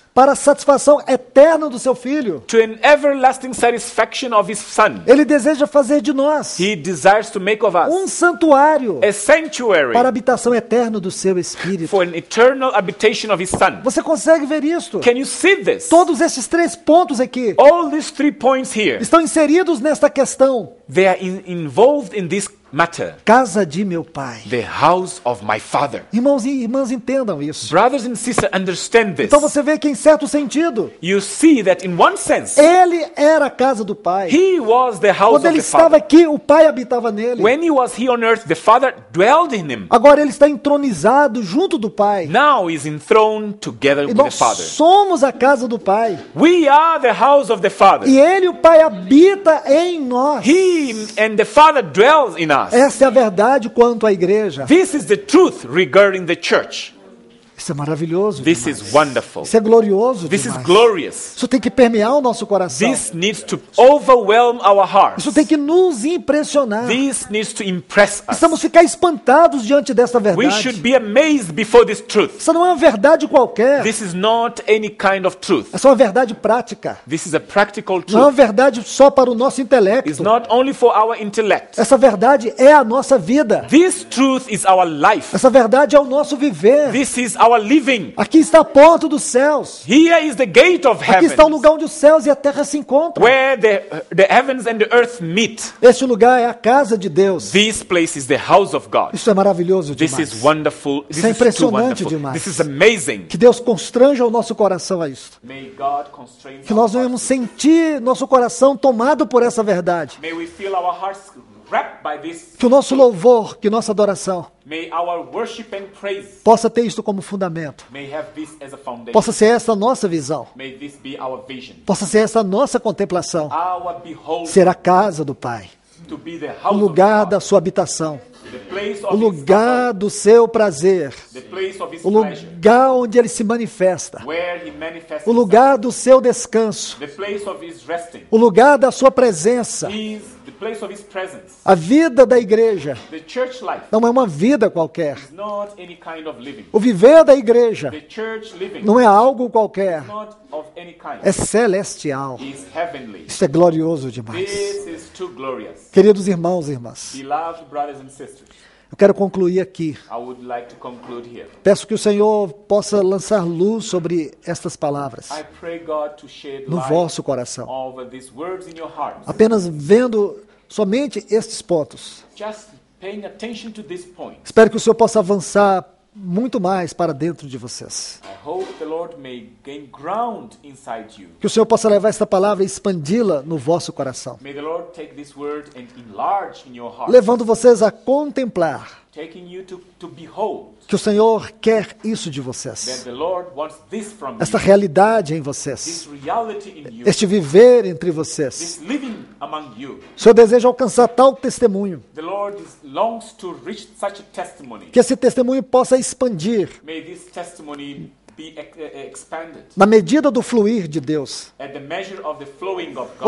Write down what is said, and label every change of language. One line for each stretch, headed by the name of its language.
Portuguese: para a satisfação eterna do seu filho.
English: to an everlasting satisfaction of his Son.
Portuguese: Ele deseja fazer de nós
English: He desires to make of us
Portuguese: um santuário
English: a sanctuary
Portuguese: para a habitação eterna do seu Espírito.
English: for an eternal habitation of his Son.
Portuguese: Você consegue ver isto?
English: Can you see this?
Portuguese: Todos esses 3 pontos aqui
English: All these 3 points here,
Portuguese: estão inseridos nesta questão.
English: they are involved in this matter.
Portuguese: Casa de meu Pai.
English: The house of my Father.
Portuguese: Irmãos e irmãs, entendam isso.
English: Brothers and sisters, understand this.
Portuguese: Então você vê que em certo sentido,
English: You see that in one sense,
Portuguese: ele era a casa do Pai.
English: he was the house
Portuguese: Quando
English: of
Portuguese: ele
English: the
Portuguese: estava
English: Father.
Portuguese: aqui, o Pai habitava nele.
English: When he was here on earth, the Father dwelled in him.
Portuguese: Agora ele está entronizado junto do Pai.
English: Now he's enthroned together
Portuguese: E
English: with the
Portuguese: nós
English: Father.
Portuguese: somos a casa do Pai.
English: We are the house of the Father.
Portuguese: E ele, o Pai, habita em nós.
English: He and the Father dwells in us.
Portuguese: Essa é a verdade quanto à igreja.
English: This is the truth regarding the church.
Portuguese: Isso é maravilhoso
English: This
Portuguese: demais.
English: is wonderful.
Portuguese: Isso é glorioso
English: This is
Portuguese: demais.
English: glorious.
Portuguese: Isso tem que permear o nosso coração.
English: This needs to overwhelm our hearts.
Portuguese: Isso tem que nos impressionar.
English: This needs to impress us.
Portuguese: Precisamos ficar espantados diante dessa
English: We
Portuguese: verdade.
English: should be amazed before this truth.
Portuguese: Isso não é uma verdade qualquer.
English: This is not any kind of truth.
Portuguese: Essa é uma verdade prática.
English: This is a practical
Portuguese: Não é uma
English: truth.
Portuguese: verdade só para o nosso intelecto.
English: It's not only for our intellect.
Portuguese: Essa verdade é a nossa vida.
English: This truth is our life.
Portuguese: Essa verdade é o nosso viver.
English: This is our living.
Portuguese: Aqui está a porta dos céus.
English: Here is the gate of
Portuguese: Aqui
English: heaven,
Portuguese: está o lugar onde os céus e a terra se encontram.
English: where the heavens and the earth meet.
Portuguese: Este lugar é a casa de Deus.
English: This place is the house of God.
Portuguese: Isso é maravilhoso
English: This
Portuguese: demais.
English: is wonderful. This
Portuguese: Isso é
English: is too
Portuguese: impressionante
English: wonderful.
Portuguese: demais.
English: This is amazing.
Portuguese: Que Deus constranja o nosso coração a isso.
English: May God constrain
Portuguese: Que nós
English: our
Portuguese: venhamos
English: hearts.
Portuguese: sentir nosso coração tomado por essa verdade.
English: May we feel our hearts wrapped by this.
Portuguese: Que o nosso louvor, que nossa adoração
English: May our worship and praise
Portuguese: possa ter isto como fundamento.
English: may have this as a foundation.
Portuguese: Possa ser essa a nossa visão.
English: May this be our vision.
Portuguese: Possa ser essa a nossa contemplação.
English: Our behold
Portuguese: Ser a casa do Pai.
English: to be the
Portuguese: O
English: house
Portuguese: lugar
English: of
Portuguese: da
English: God,
Portuguese: sua habitação.
English: the place
Portuguese: O
English: of his
Portuguese: lugar do seu prazer.
English: the place of his
Portuguese: O
English: pleasure,
Portuguese: lugar onde ele se manifesta.
English: where he manifests
Portuguese: O lugar do seu descanso.
English: himself, the place of his resting,
Portuguese: O lugar da sua presença.
English: the place of his presence.
Portuguese: A vida da igreja
English: The church life
Portuguese: não é uma vida qualquer.
English: is not any kind of living.
Portuguese: O viver da igreja
English: The church living
Portuguese: não é algo qualquer.
English: is not of any kind.
Portuguese: É celestial.
English: It is heavenly.
Portuguese: Isso é glorioso demais.
English: This is too glorious.
Portuguese: Queridos irmãos e irmãs,
English: Beloved brothers and sisters,
Portuguese: Eu quero concluir aqui.
English: I would like to conclude here.
Portuguese: Peço que o Senhor possa lançar luz sobre estas palavras
English: I pray God to shed
Portuguese: no
English: light
Portuguese: vosso coração.
English: over these words in your hearts.
Portuguese: Apenas vendo somente estes pontos.
English: Just paying attention to this point.
Portuguese: Espero que o Senhor possa avançar muito mais para dentro de vocês.
English: I hope the Lord may gain ground inside you.
Portuguese: Que o Senhor possa levar esta palavra e expandi-la no vosso coração,
English: May the Lord take this word and enlarge in your heart,
Portuguese: levando vocês a contemplar
English: taking you to behold
Portuguese: que o Senhor quer isso de
English: that
Portuguese: vocês.
English: the Lord wants this from
Portuguese: Esta
English: you,
Portuguese: realidade em
English: this
Portuguese: vocês,
English: reality in you,
Portuguese: este viver entre vocês.
English: this living among you.
Portuguese: O Senhor deseja alcançar tal testemunho,
English: The Lord longs to reach such a testimony.
Portuguese: que esse testemunho possa expandir
English: May this testimony be expanded
Portuguese: na medida do fluir de Deus.
English: at the measure of the flowing of God.